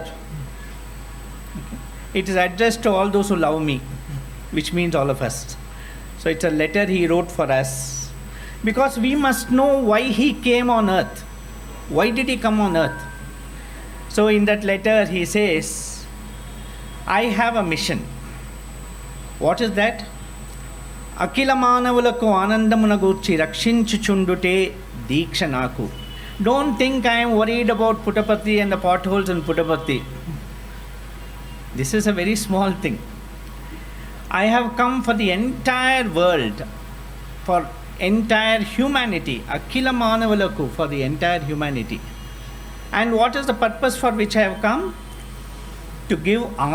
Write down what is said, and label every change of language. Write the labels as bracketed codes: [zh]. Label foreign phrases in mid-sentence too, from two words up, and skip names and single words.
[en] It is addressed to all those who love me, which means all of us. So it's a letter he wrote for us. Because we must know why he came on earth. Why did he come on earth? So in that letter he says, I have a mission. What is that? [te] అఖిల మానవులకు ఆనందమును గూర్చి రక్షించుచుండుటే దీక్ష నాకు. [en] Don't think I am worried about Puttaparthi and the potholes in Puttaparthi. This is a very small thing. I have come for the entire world, for entire humanity. [te] అఖిల మానవులకు, [en] for the entire humanity. And what is the purpose for which I have come?